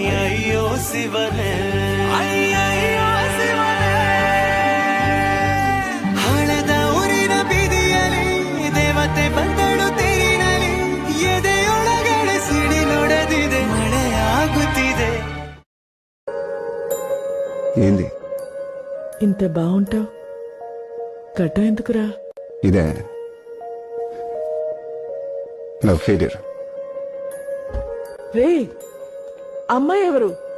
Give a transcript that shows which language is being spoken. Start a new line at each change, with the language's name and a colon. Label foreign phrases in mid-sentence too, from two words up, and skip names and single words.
Kannada: ಅಯ್ಯೋ ಶಿವನೇ, ಅಯ್ಯಯ್ಯೋ ಶಿವನೇ. ಹಣದ ಊರಿನ ಬೀದಿಯಲ್ಲಿ ದೇವತೆ ಬಂದಳು ತೇರಿನಲ್ಲಿ. ಎದೆಯೊಳಗಡೆ ಸಿಡಿ ನೋಡದಿದೆ, ಮಳೆ ಆಗುತ್ತಿದೆ.
Telugu: ఏంది ఇంత బాగుంటావు, గడ్డ ఎందుకురా? ఇదే
English: love failure.
Telugu: రే, అమ్మాయి ఎవరు?